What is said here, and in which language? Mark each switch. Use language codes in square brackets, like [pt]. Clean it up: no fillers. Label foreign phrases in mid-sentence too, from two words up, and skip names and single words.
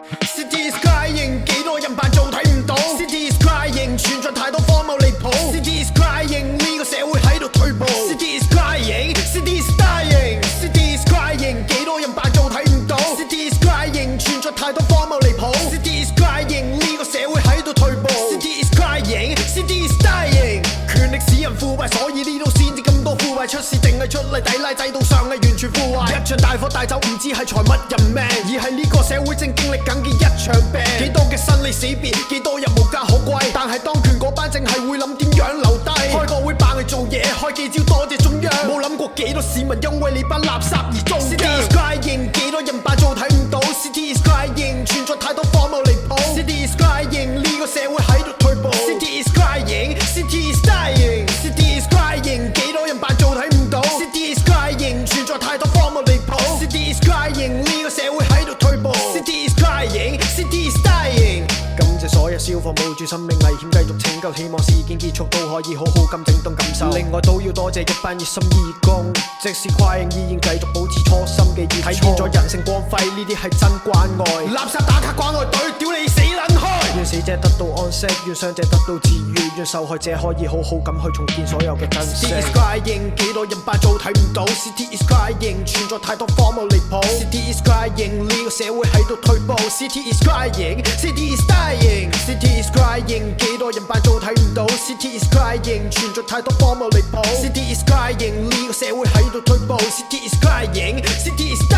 [en] City is crying， [yue] 幾多人扮做睇唔到。 [en] City is crying， [yue] 存在太多荒謬離譜。 [en] City is crying， [yue] 呢個社會喺度退步。 [en] City is crying， City is dying。City is crying， [yue] 幾多人扮做睇唔到。 [en] City is crying， [yue] 存在太多荒謬離譜。 [en] City is crying， [yue] 呢個社會喺度退步。 [en] City is crying， City is dying。 [yue] 權力使人腐敗，所以呢度先至咁多腐敗出事，定係出嚟抵賴制度上係完全腐壞。一場大火帶走唔知係財物人命，而係呢個社會正經歷緊嘅一場病。幾多嘅生離死別，幾多人無家可歸，但係當權嗰班淨係會諗點樣留低。開個會扮去做嘢，開記招多謝中央，冇諗過幾多市民因為你班垃圾而中槍。 [en] City is crying， [yue] 幾多人扮做睇唔到。 [en] City is crying， [yue] 存在太多荒謬離譜。 [en] City is crying， [yue] 呢個社會喺度退步。 [en] City is crying， City is dying。City is crying， [yue] 幾多人扮做睇唔到。 [en] City is crying， [yue] 存在太多荒謬離譜。 [en] City is crying， [yue] 呢個社會喺度退步。 [en] City is crying， City is dying。 [yue] 感謝所有消防冒住生命危險繼續拯救，希望事件結束都可以好好咁整頓感受。另外都要多謝一班熱心義工，即使 crying 依然繼續保持初心嘅熱衷，體現咗人性光輝，呢啲係真關愛。垃圾打卡關愛隊，屌你死撚開！願死者得到安息，願傷者得到治癒，願受害者可以好好咁去重建所有嘅珍惜。 [en] City is crying， [yue] 幾多人扮做睇唔到。 [en] City is crying， [yue] 存在太多荒謬離譜。 [en] City is crying， [yue] 呢個社會喺度退步。 [en] City is crying， City is dying。City is crying， [yue] 幾多人扮做睇唔到。 [en] City is crying， [yue] 存在太多荒謬離譜。 [en] City is crying， [yue] 呢個社會喺度退步。 [en] City is crying， City